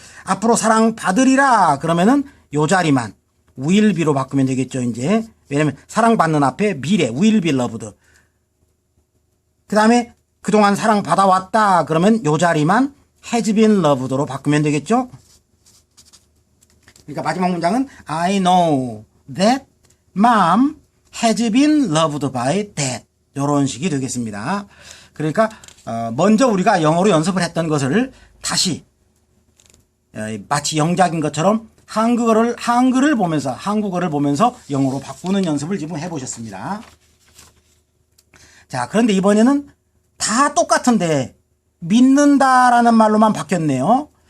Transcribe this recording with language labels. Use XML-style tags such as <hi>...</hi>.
<ko>앞으로 사랑받으리라 그러면은 요 자리만 will be로 바꾸면 되겠죠. 이제 왜냐면 사랑받는 앞에 미래</ko> <en>will be loved.</en> <ko>그 다음에 그동안 사랑받아왔다 그러면 요 자리만</ko> <en>has been loved</en> <ko>로 바꾸면 되겠죠. 그러니까 마지막 문장은</ko> <en>I know that mom has been loved by that</en> <ko>이런 식이 되겠습니다. 그러니까 먼저 우리가 영어로 연습을 했던 것을 다시 마치 영작인 것처럼 한국어를 보면서 영어로 바꾸는 연습을 지금 해보셨습니다. 자, 그런데 이번에는 다 똑같은데 믿는다라는 말로만 바뀌었네요.</ko>